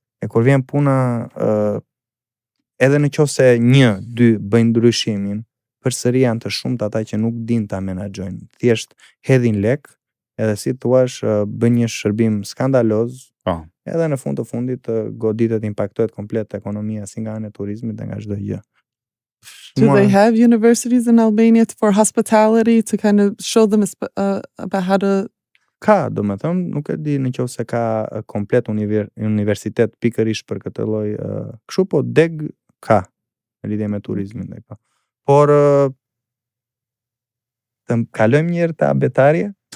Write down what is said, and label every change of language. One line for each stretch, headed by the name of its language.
Albanian: E kur vjen puna, edhe në qoftë se 1-2 bëjnë ndryshimin, përsëri janë të shumtë ata që nuk dinë ta menaxhojnë. Thjesht hedhin lek, edhe si thuash, bën një shërbim skandaloz. Edhe në fund të fundit goditet, impaktohet komplet ekonomia si nga ana e turizmit dhe nga çdo gjë.
English: Do they have universities in Albania for hospitality to kind of show them about how to...
Albanian: Ka, do me thëmë, nuk e di në qoftë se ka komplet universitet pikërisht për këtë lloj kështu, po deg ka në lidhje me turizmin dhe ka. Por të kalojmë njërë të abetarje?